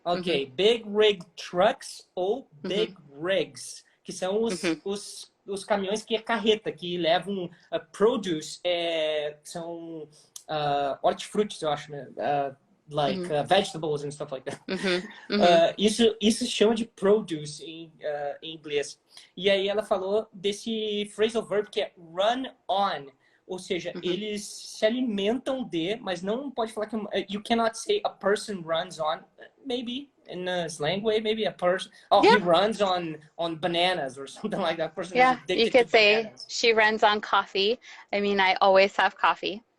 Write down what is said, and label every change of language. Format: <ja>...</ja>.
<pt>Ok, big rig trucks ou big rigs, que são os caminhões que é carreta, que levam produce, são hortifrutis, eu acho, né?</pt> <en>Like vegetables and stuff like that.</en> <pt>Isso se chama de produce em inglês. E aí ela falou desse phrasal verb que é run on. Ou seja, eles se alimentam de, mas não pode falar que...</pt> <en>You cannot say a person runs on. Maybe, in a slang way, maybe a person... Oh, he runs on bananas or something like that. Person is addicted you could to say bananas. She runs on coffee. I mean, I always have coffee.</en>